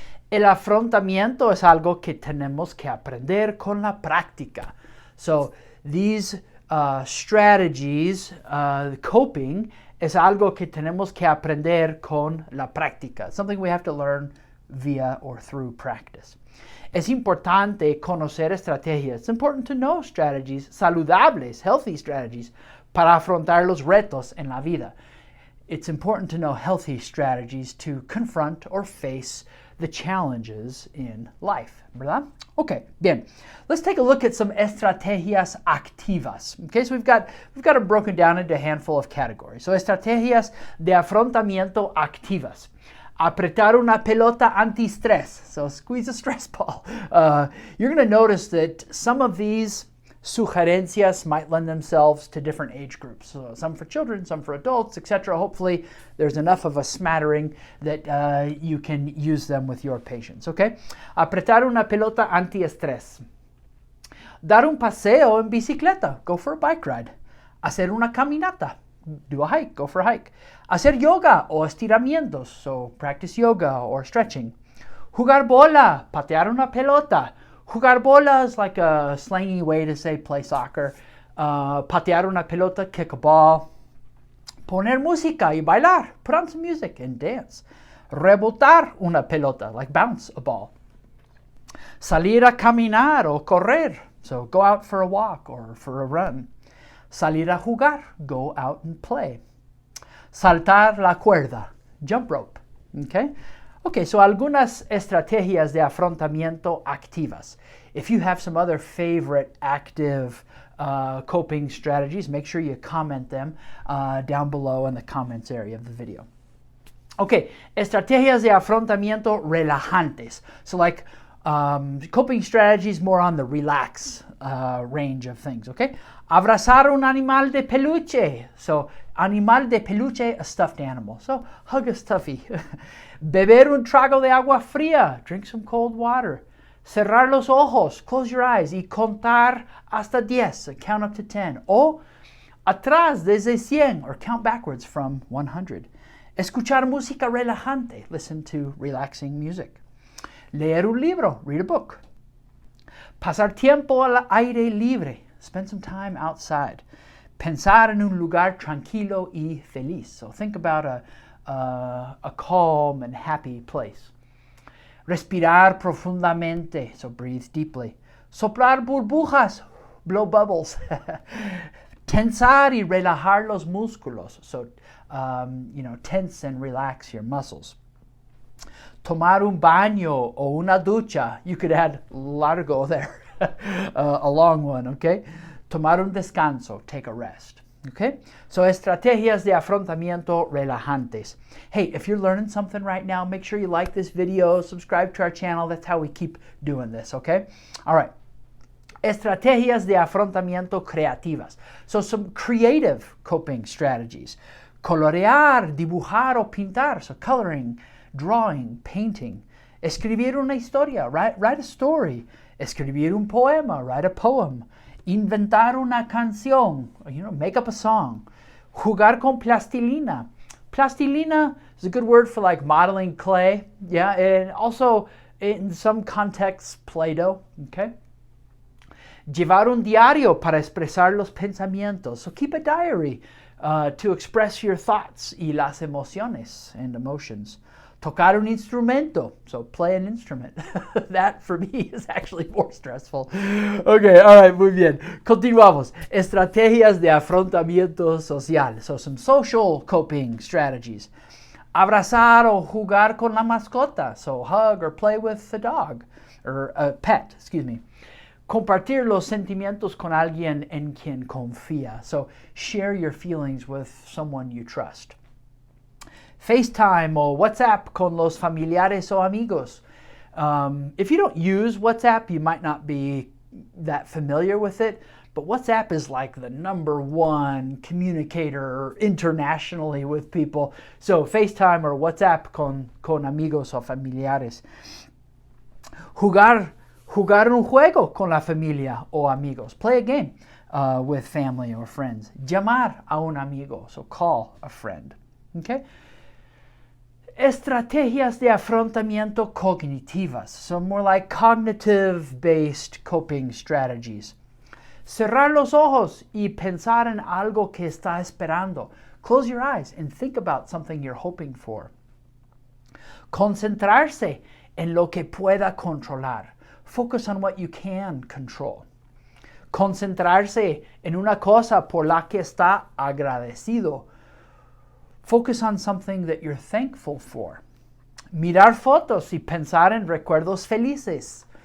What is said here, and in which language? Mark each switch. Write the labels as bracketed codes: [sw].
[es] El afrontamiento es algo que tenemos que aprender con la práctica. [en] So these strategies, coping, [es] es algo que tenemos que aprender con la práctica. [en] Something we have to learn via or through practice. [es] Es importante conocer estrategias. [en] It's important to know strategies [es] saludables, [en] healthy strategies, [es] para afrontar los retos en la vida. [en] It's important to know healthy strategies to confront or face the challenges in life, [es] ¿verdad? [en] Okay, bien. Let's take a look at some [es] estrategias activas. [en] Okay, so we've got it broken down into a handful of categories. [es] So estrategias de afrontamiento activas. Apretar una pelota anti-stress. [en] So squeeze a stress ball. You're going to notice that some of these Suharencias might lend themselves to different age groups. So some for children, some for adults, etc. Hopefully there's enough of a smattering that you can use them with your patients, okay? [es] Apretar una pelota antiestrés. Dar un paseo en bicicleta. [en] Go for a bike ride. [es] Hacer una caminata. [en] Do a hike. Go for a hike. [es] Hacer yoga o estiramientos. [en] So practice yoga or stretching. [es] Jugar bola. Patear una pelota. [en] Jugar bola is like a slangy way to say play soccer. [es] Patear una pelota, [en] kick a ball. [es] Poner música y bailar. [en] Put on some music and dance. [es] Rebotar una pelota, [en] like bounce a ball. [es] Salir a caminar o correr. [en] So go out for a walk or for a run. [es] Salir a jugar. [en] Go out and play. [es] Saltar la cuerda. [en] Jump rope. Okay? [es] Okay, so algunas estrategias de afrontamiento activas. [en] If you have some other favorite active coping strategies, make sure you comment them down below in the comments area of the video. [es] Okay, estrategias de afrontamiento relajantes. [en] So like coping strategies more on the relax range of things, okay? [es] Abrazar un animal de peluche. So animal de peluche, [en] a stuffed animal. So hug a stuffy. [es] Beber un trago de agua fría. [en] Drink some cold water. [es] Cerrar los ojos. [en] Close your eyes. [es] Y contar hasta 10. [en] So count up to 10. [es] O atrás desde 100. [en] Or count backwards from 100. [es] Escuchar música relajante. [en] Listen to relaxing music. [es] Leer un libro. [en] Read a book. [es] Pasar tiempo al aire libre. [en] Spend some time outside. [es] Pensar en un lugar tranquilo y feliz. [en] So think about a calm and happy place. [es] Respirar profundamente. [en] So breathe deeply. [es] Soplar burbujas. [en] Blow bubbles. [es] Tensar y relajar los músculos. [en] So, tense and relax your muscles. [es] Tomar un baño o una ducha. [en] You could add largo there. A long one, okay? [es] Tomar un descanso. [en] Take a rest. Okay? [es] So estrategias de afrontamiento relajantes. [en] Hey, if you're learning something right now, make sure you like this video, subscribe to our channel. That's how we keep doing this, okay? All right. [es] Estrategias de afrontamiento creativas. [en] So some creative coping strategies. [es] Colorear, dibujar o pintar. [en] So coloring, drawing, painting. [es] Escribir una historia. [en] Write a story. [es] Escribir un poema. [en] Write a poem. [es] Inventar una canción, [en] make up a song. [es] Jugar con plastilina. [en] Plastilina is a good word for like modeling clay. Yeah, and also in some contexts, Play-Doh, okay? [es] Llevar un diario para expresar los pensamientos. [en] So keep a diary to express your thoughts [es] y las emociones [en] and emotions. [es] Tocar un instrumento, [en] so play an instrument. That for me is actually more stressful. [es] Okay, all right, muy bien. Continuamos. Estrategias de afrontamiento social. [en] So some social coping strategies. [es] Abrazar o jugar con la mascota. [en] So hug or play with a dog or a pet, excuse me. [es] Compartir los sentimientos con alguien en quien confía. [en] So share your feelings with someone you trust. FaceTime or WhatsApp [es] con los familiares o amigos. [en] If you don't use WhatsApp, you might not be that familiar with it, but WhatsApp is like the #1 communicator internationally with people. So FaceTime or WhatsApp [es] con amigos o familiares. Jugar un juego con la familia o amigos. [en] Play a game with family or friends. [es] Llamar a un amigo, [en] so call a friend. Okay? [es] Estrategias de afrontamiento cognitivas, [en] so more like cognitive-based coping strategies. [es] Cerrar los ojos y pensar en algo que está esperando. [en] Close your eyes and think about something you're hoping for. [es] Concentrarse en lo que pueda controlar. [en] Focus on what you can control. [es] Concentrarse en una cosa por la que está agradecido. [en] Focus on something that you're thankful for. [es] Mirar fotos y pensar en recuerdos felices.